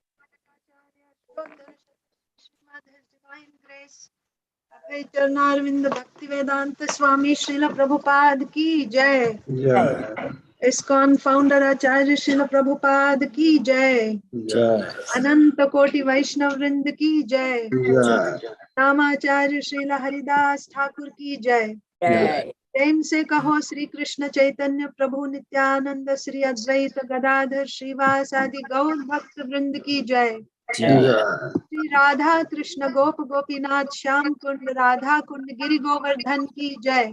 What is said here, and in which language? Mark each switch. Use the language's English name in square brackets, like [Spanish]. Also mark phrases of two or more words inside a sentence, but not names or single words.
[Hindi] Arvind Bhakti Vedanta Swami Srila Prabhupada की जय. ISKCON founder Acharya Srila Prabhupada ki jai. अनंत कोटि वैष्णव वृंद की जय. Namacharya Srila Haridas Thakur की जय. प्रेम से कहो श्री कृष्ण चैतन्य प्रभु नित्यानंद श्री अद्वैत गदाधर श्रीवास आदि गौर भक्त वृंद की जय। श्री राधा कृष्ण गोप गोपीनाथ श्याम कुंड राधा कुंड गिरि गोवर्धन की जय।